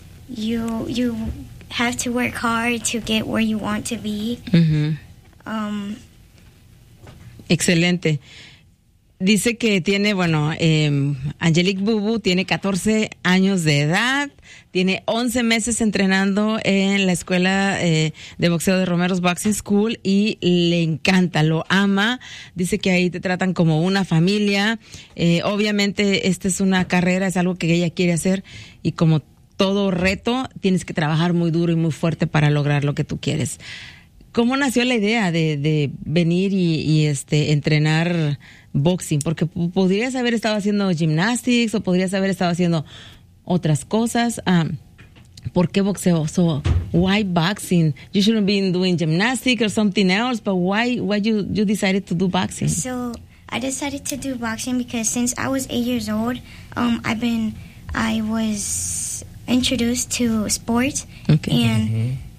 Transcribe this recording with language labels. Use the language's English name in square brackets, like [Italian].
[English] You have to work hard to get where you want to be. [Spanish] Mm-hmm. Excelente. Dice que tiene, bueno, Angelique Bubu tiene 14 años de edad, tiene 11 meses entrenando en la escuela de boxeo de Romero's Boxing School y le encanta, lo ama. Dice que ahí te tratan como una familia. Obviamente, esta es una carrera, es algo que ella quiere hacer y como todo reto, tienes que trabajar muy duro y muy fuerte para lograr lo que tú quieres. ¿Cómo nació la idea de venir y entrenar boxing? Porque podrías haber estado haciendo gymnastics o podrías haber estado haciendo otras cosas. ¿Por qué boxeo? [English] So why boxing? You shouldn't be doing gymnastics or something else, but why you decided to do boxing? So I decided to do boxing because since I was 8 years old, I was introduced to sports. Okay.